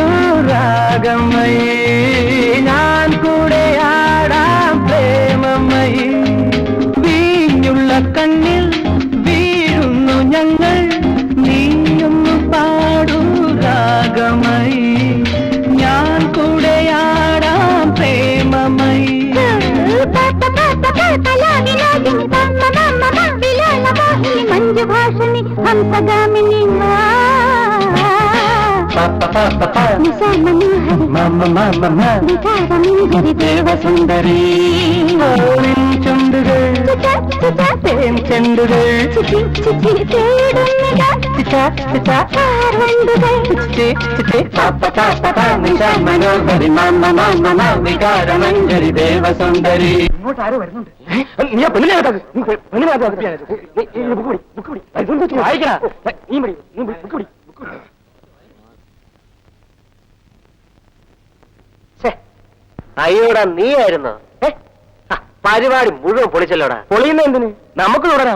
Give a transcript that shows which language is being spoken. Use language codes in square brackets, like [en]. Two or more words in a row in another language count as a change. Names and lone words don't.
[ml] രാഗമയേ ഞാൻ കൂടെ ആടാം പ്രേമമയേ വീഞ്ഞുള്ള കണ്ണിൽ വീഴുന്നു ഞങ്ങൾ നീയൊന്നു പാടൂ രാഗമയേ ഞാൻ കൂടെ ആടാം പ്രേമമയേ [sa] मंजु भाषणी हंसगामिनी निशा मनोहरी विकार मंजरी देव सुंदरी चंदुगल चंदुगल चिची चिची निशा मनोहरी विकार मंजरी देव सुंदरी. [ml] ഇങ്ങോട്ട് ആരോ വരുന്നുണ്ട്. നീ ആ പെണ്ണിനെ അയ്യോടാ നീ ആയിരുന്നോ? പരിപാടി മുഴുവൻ പൊളിച്ചല്ലോടാ. പൊളിയുന്ന എന്തിന്? നമുക്ക് തുടരാം.